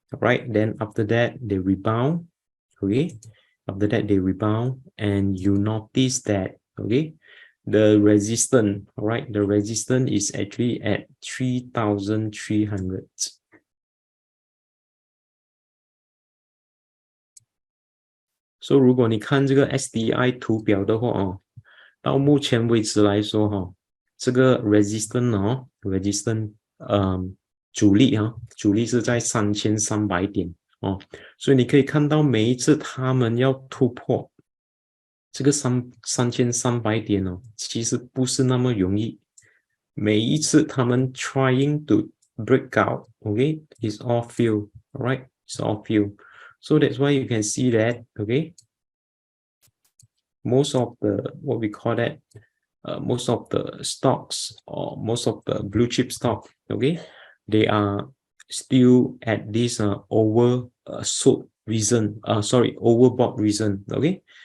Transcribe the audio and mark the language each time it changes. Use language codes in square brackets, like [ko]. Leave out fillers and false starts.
[en] All right, then after that they rebound, okay, after that they rebound, and you notice that, okay, the resistance, all right, the resistance is actually at 3,300. [zh] So 如果你看这个 SDI 图表的话到目前为止来说这个 resistance 阻力是在3300点所以你可以看到每一次他们要突破这个3300点哦，其实不是那么容易。每一次他们 [en] trying to break out, okay, it's all fail, alright, it's all fail. So that's why you can see that, okay, most of the what we call that, most of the stocks or most of the blue chip stock, okay, they are still at this sold reason, overbought reason, okay.